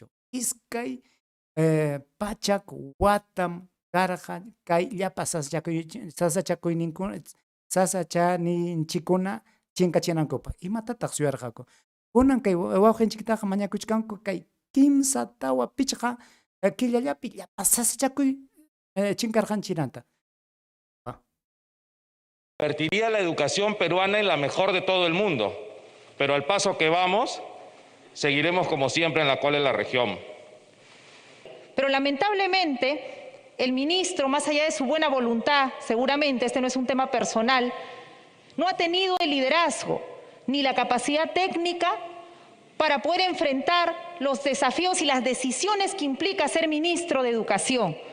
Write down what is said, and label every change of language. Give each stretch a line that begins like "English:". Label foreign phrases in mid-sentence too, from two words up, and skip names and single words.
Quechua: Iskay pachak watam karqa kay llapa sasachaninchikuna chinkachinankupa. Imatataq suyarqaku. Kunan kay wawqinchiktaqa mañakuchkanku kay kimsa tawa pichqa killallapi llapa sasachakuy chinkarqanchinanta.
Spanish: convertiría la educación peruana en la mejor de todo el mundo, pero al paso que vamos, seguiremos como siempre en la cola de la región. Pero lamentablemente, el ministro, más allá de su buena voluntad, seguramente este no es un tema personal, no ha tenido el liderazgo ni la capacidad técnica para poder enfrentar los desafíos y las decisiones que implica ser ministro de Educación.